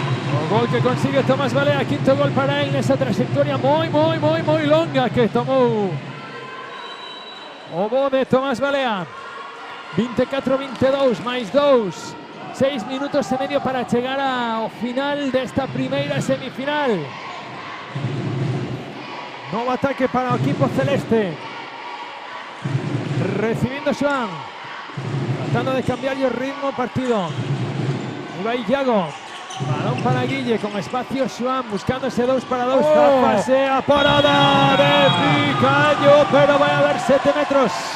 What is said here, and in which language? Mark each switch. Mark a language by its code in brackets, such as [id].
[gl] O gol que consigue Tomás Balea, quinto gol para él nesa trayectoria moi longa que tomou o bo de Tomás Balea. 24-22 máis 2, 6 minutos e medio para chegar ao final desta primeira semifinal. Novo ataque para o equipo celeste. [es] Recibiendo Xoán, tratando de cambiarle el ritmo al partido. Ahí va Iago, balón para Guille, con espacio Xoán, buscando ese 2 para 2. Pasea, parada de Picayo, pero va a haber 7 metros.